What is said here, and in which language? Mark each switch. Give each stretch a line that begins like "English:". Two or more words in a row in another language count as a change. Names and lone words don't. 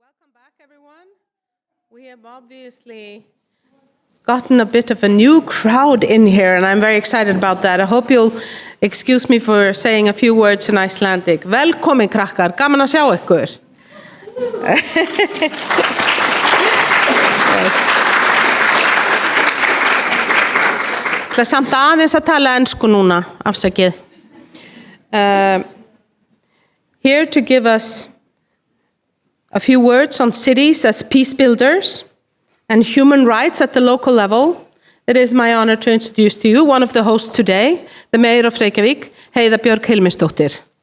English: Welcome back, everyone. We have obviously gotten a bit of a new crowd in here, and I'm very excited about that. I hope you'll excuse me for saying a few words in Icelandic.
Icelandic: Velkomin, krakkar, gaman að sjá ykkur.
English: Yes.
Icelandic: Það er samt aðeins að tala ensku núna, afsakið.
English: Here to give us a few words on cities as peace builders and human rights at the local level, it is my honor to introduce to you one of the hosts today, the Mayor of Reykjavík, Heiða Björg Hilmisdóttir.